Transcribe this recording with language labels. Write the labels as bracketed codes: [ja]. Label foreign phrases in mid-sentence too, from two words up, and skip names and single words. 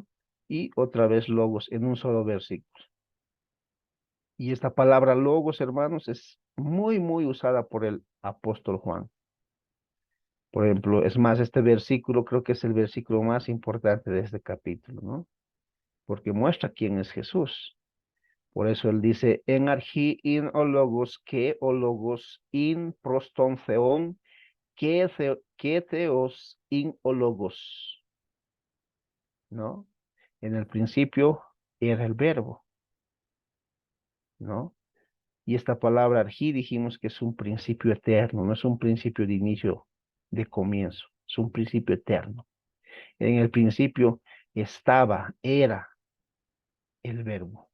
[es] Y otra vez logos en un solo versículo. Y esta palabra logos, hermanos, es muy, muy usada por el apóstol Juan. Por ejemplo, es más, este versículo creo que es el versículo más importante de este capítulo, ¿no? Porque muestra quién es Jesús. Por eso él dice, [el] ἐν ἀρχῇ ἦν ὁ λόγος, que ὁ λόγος ἦν πρὸς τὸν θεόν, que θεὸς ἦν ὁ λόγος, [es] ¿no? En el principio era el verbo, ¿no? Y esta palabra archi dijimos que es un principio eterno, no es un principio de inicio, de comienzo, es un principio eterno. En el principio estaba, era el verbo.